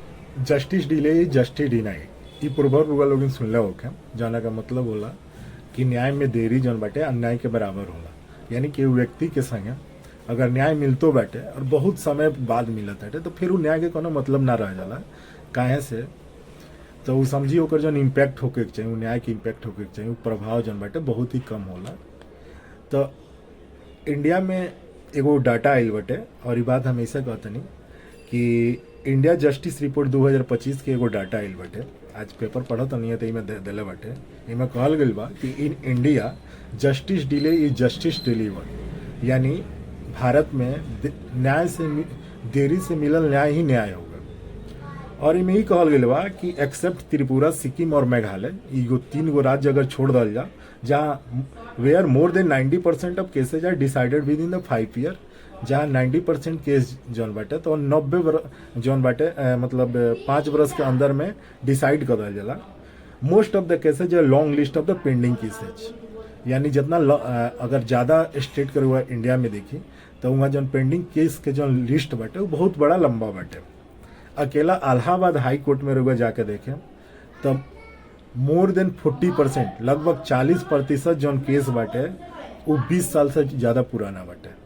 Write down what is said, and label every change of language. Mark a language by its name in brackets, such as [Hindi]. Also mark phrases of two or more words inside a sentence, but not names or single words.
[English] justice delay justice denied [Bhojpuri] ई पूर्वर रुआ लोग सुनले होखे जाना का मतलब होला कि न्याय में देरी जौन बाटे अन्याय के बराबर होला। यानी कि व्यक्ति के संगे अगर न्याय मिलतो बाटे और बहुत समय बाद मिलत बाटे तो फिर उ न्याय के कोनो मतलब ना रह जाला। काहे से तो उ समझी ओकर जौन इम्पैक्ट होके के चाहिए, उ न्याय के इम्पैक्ट होके के चाहिए, उ प्रभाव जौन बाटे बहुत ही कम होला। तो इंडिया में एगो डाटा आइल बाटे और ई बात हमेशा कहतनी कि इंडिया जस्टिस रिपोर्ट 2025 के एगो डाटा आइल बाटे। आज पेपर पढ़त नहीं है तो इमे देले बाटे। इमे कहल गइल बा कि [English] in India justice delay is justice deliver, [Bhojpuri] यानी भारत में न्याय से देरी से मिलल न्याय ही न्याय होगा। और इमे ही कहल गइल बा कि एक्सेप्ट त्रिपुरा, सिक्किम और मेघालय, ई तीन गो राज्य अगर छोड़ दल जा जहाँ [English] where more than 90% of cases are decided with in the 5 year, [Bhojpuri] जहाँ 90% केस जौन बाटे तो 90 जौन बाटे मतलब 5 बरस के अंदर में डिसाइड कर दिया जाला। [English] most of the cases have long list of the pending cases, [Bhojpuri] यानी जितना अगर ज़्यादा स्टेट के हुआ इंडिया में देखी तो वहाँ जौन [English] pending case [Bhojpuri] के जो लिस्ट बाटे वो बहुत बड़ा लंबा बाटे। अकेला इलाहाबाद हाई कोर्ट में रुआ जाके देखें तो [English] more than 40%, [Bhojpuri] लगभग 40% जौन केस बाटे वो 20 साल से ज़्यादा पुराना बाटे।